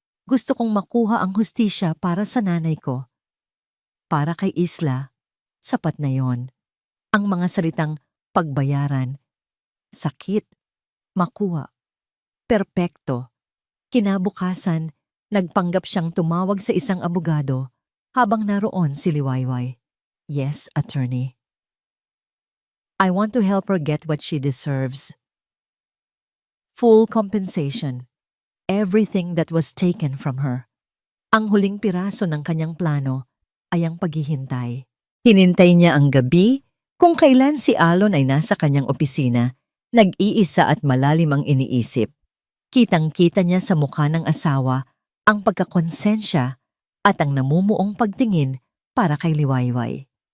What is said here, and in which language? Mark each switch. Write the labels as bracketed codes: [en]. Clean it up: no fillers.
[tl] Gusto kong makuha ang hustisya para sa nanay ko. Para kay Isla, sapat na yon. Ang mga salitang pagbayaran, sakit, makuha, perpekto. Kinabukasan, nagpanggap siyang tumawag sa isang abogado habang naroon si Liwayway. [en] Yes, attorney. I want to help her get what she deserves. Full compensation. Everything that was taken from her. [tl] Ang huling piraso ng kanyang plano ay ang paghihintay. Hinintay niya ang gabi Kung kailan si Alon ay nasa kanyang opisina, nag-iisa at malalim ang iniisip. Kitang-kita niya sa mukha ng asawa ang pagkakonsensya at ang namumuong pagtingin para kay Liwayway.